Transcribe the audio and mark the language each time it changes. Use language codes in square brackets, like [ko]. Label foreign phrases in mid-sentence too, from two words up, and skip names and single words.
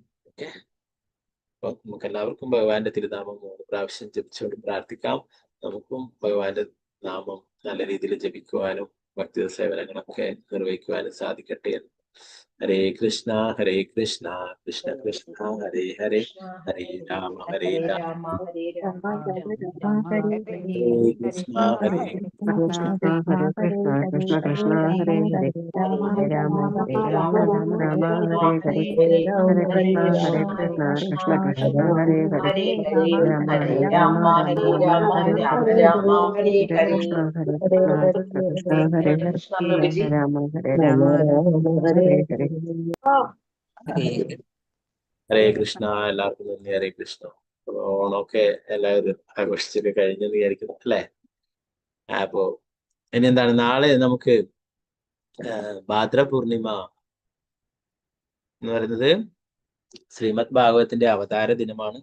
[ml] ഓക്കെ, അപ്പൊ നമുക്ക് എല്ലാവർക്കും ഭഗവാന്റെ തിരുനാമം 3 പ്രാവശ്യം ജപിച്ചുകൊണ്ട് പ്രാർത്ഥിക്കാം. നമുക്കും ഭഗവാന്റെ നാമം നല്ല രീതിയിൽ ജപിക്കുവാനും ഭക്തി സേവനങ്ങളൊക്കെ നിർവഹിക്കുവാനും സാധിക്കട്ടെ. [sa] ഹരേ കൃഷ്ണ കൃഷ്ണ കൃഷ്ണ ഹരേ ഹരേ, ഹരേ രാമ ഹരേ രാമ, ഹരേ രാമ ഹരേ കൃഷ്ണ ഹരേ കൃഷ്ണ കൃഷ്ണ ഹരേ കൃഷ്ണ കൃഷ്ണ ഹരേ ഹരേ, ഹരേ രാമ ഹരേ രാമ, രാമ രാമ ഹരേ ഹരേ, ഹരേ ഹരേ കൃഷ്ണ കൃഷ്ണ കൃഷ്ണ കൃഷ്ണ ഹരേ ഹരേ, ഹരേ ഹരേ, രാമ ഹരേ ഹരേ രാമ രാമ, ഹരേ രാമ രാമ, രാമ ഹരേ രാമ ഹരേ, രാമ ഹരേ ഹരേ ഹരേ. കൃഷ്ണ കൃഷ്ണ കൃഷ്ണ ഹരേ ഹരേ, കൃഷ്ണ പ്രഭുജി. ഹരേ രാമ ഹരേ ഹരേ. ഹരേ കൃഷ്ണ. [ml] എല്ലാവർക്കും നന്ദി. [sa] ഹരേ കൃഷ്ണ. [ml] ഓണമൊക്കെ എല്ലാവരും ആഘോഷിച്ചൊക്കെ കഴിഞ്ഞെന്ന് വിചാരിക്കുന്നു അല്ലെ. അപ്പോ ഇനി എന്താണ്, നാളെ നമുക്ക് ഭാദ്ര പൂർണിമ എന്ന് പറയുന്നത് ശ്രീമദ് ഭാഗവതത്തിന്റെ അവതാര ദിനമാണ്.